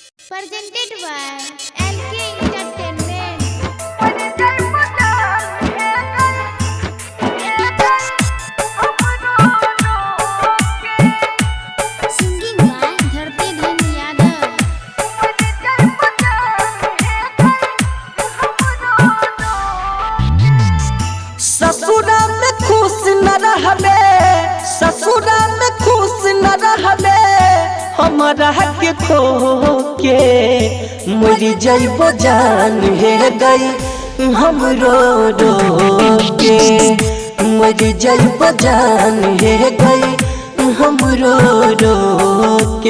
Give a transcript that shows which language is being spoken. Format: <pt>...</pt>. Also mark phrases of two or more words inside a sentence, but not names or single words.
<en>Presented by LK Entertainment. Singing by Dharti Dhan Yadav.</en> <bho>ससुरा में खुश न रहबे, ससुरा में खुश न रहबे, हमरा के खो के मरी जइबो जान हे गई हम रो रो के, मरी जइबो जान हे गई हम रो रो के।</bho>